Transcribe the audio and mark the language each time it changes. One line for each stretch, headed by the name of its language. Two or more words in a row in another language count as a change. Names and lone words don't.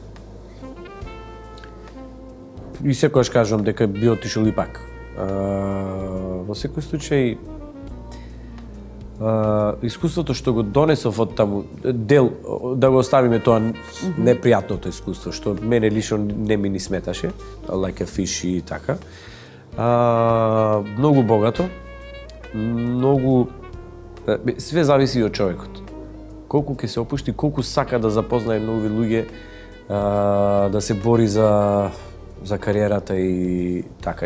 Macedonian: И секогаш кажувам дека би отишол и пак. Во секој случај, искуството што го донесов од таму, дел, да го оставиме тоа непријатното искуство, што мене лично не ми ни сметаше,
English: like a fish
Macedonian: и така. Многу богато, многу... Све зависи од човекот. Колку ќе се опушти, колку сака да запознае нови луѓе, да се бори за кариерата и така.